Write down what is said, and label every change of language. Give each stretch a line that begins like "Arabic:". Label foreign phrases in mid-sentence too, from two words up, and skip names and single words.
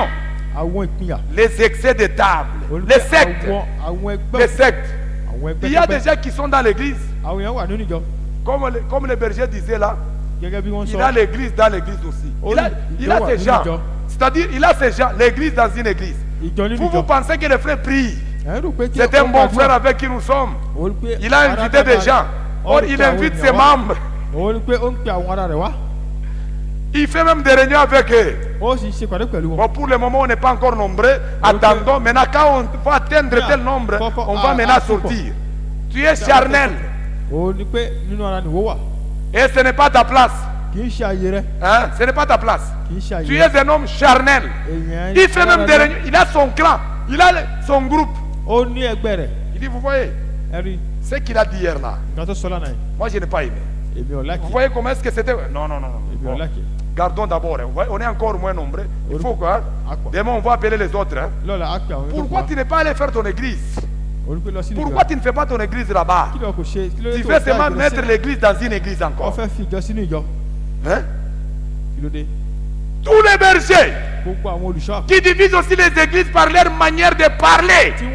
Yoruba: àwọn ìpínyà
French: les excès de table,
Yoruba: ó ní
French: les
Yoruba: pé
French: sectes,
Yoruba: àwọn
French: les
Yoruba: ẹgbẹ́
French: sectes.
Yoruba: àwọn
French: Il y a des
Yoruba: ẹgbẹ́
French: gens qui sont dans l'église,
Yoruba: àwọn èèyàn wà nínú ìjọ
French: comme le berger disait là,
Yoruba: gẹ́gẹ́ bí wọ́n
French: il
Yoruba: sọ
French: a l'église dans l'église aussi. Oh, Il a ces gens. C'est-à-dire, il a ces gens, l'église dans une église.
Yoruba: ìjọ nínú
French: Vous
Yoruba: ìjọ
French: pensez que les frères prient.
Yoruba: ẹ̀ ń rò pé tí
French: C'est un bon frère avec qui nous sommes.
Yoruba: ó ní pé
French: Il a
Yoruba: ara
French: invité des
Yoruba: dáadáa
French: gens.
Yoruba: ó
French: Or,
Yoruba: ní
French: il
Yoruba: pé àwọn
French: invite
Yoruba: ènìyàn
French: ses
Yoruba: wá.
French: membres.
Yoruba: ó ní pé ó ń pe àwọn ará rẹ̀ wá
French: Il fait même des réunions avec eux.
Yoruba: ó sì ń ṣe pàdé pẹ̀lú wọn
French: Bon, pour le moment, on n'est pas encore nombreux. Attendons. Maintenant, quand on va atteindre tel nombre, on va maintenant sortir. Tu es charnel.
Yoruba: ó ní pé nínú ara nìwó wà
French: Et ce n'est pas ta place.
Yoruba: kì í ṣe àyè rẹ̀
French: Hein? Ce n'est pas ta place.
Yoruba: kì í ṣe àyè
French: Tu
Yoruba: rẹ̀
French: es un homme charnel.
Yoruba: èèyàn
French: Il fait même des réunions. Il a son clan. Il a son groupe.
Yoruba: ó ní ẹgbẹ́ rẹ̀
French: Il dit, vous voyez,
Yoruba: ẹ rí
French: ce qu'il a dit hier là,
Yoruba: nǹkan tó sọ lánàá yìí
French: moi je n'ai pas aimé.
Yoruba: èmi ò
French: Vous
Yoruba: lákì
French: voyez comment est-ce que c'était? Non, non, non, non.
Yoruba: èmi ò
French: Bon.
Yoruba: lákì
French: Gardons d'abord. Hein. Vous voyez, on est encore moins nombreux. Il faut quoi? à quoi Demain, on va appeler les autres. Hein.
Yoruba: lọ́la á pè àwọn
French: Pourquoi tu n'es pas allé faire ton église? Pourquoi tu ne fais pas ton église là-bas? Tu veux seulement mettre l'église dans une église encore. Hein? Tous les bergers qui divisent aussi les églises par leur manière de parler.